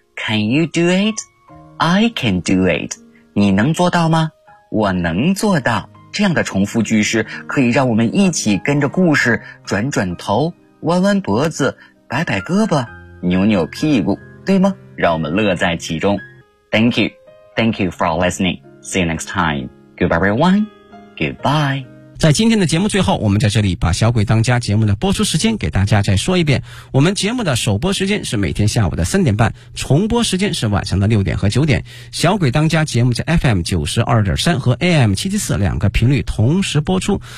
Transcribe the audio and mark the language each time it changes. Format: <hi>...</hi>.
<en>Can you do it? I can do it.</en> <zh>你能做到吗？我能做到。这样的重复句式可以让我们一起跟着故事转转头，弯弯脖子，摆摆胳膊，扭扭屁股，对吗？让我们乐在其中。</zh> <en>Thank you. Thank you for listening. See you next time. Goodbye. Goodbye everyone. Goodbye.</en> <zh>在今天的节目最后，我们在这里把小鬼当家节目的播出时间给大家再说一遍。我们节目的首播时间是每天下午的3:30，重播时间是晚上的6点和9点。小鬼当家节目在 FM92.3 和 AM774 两个频率同时播出。</zh>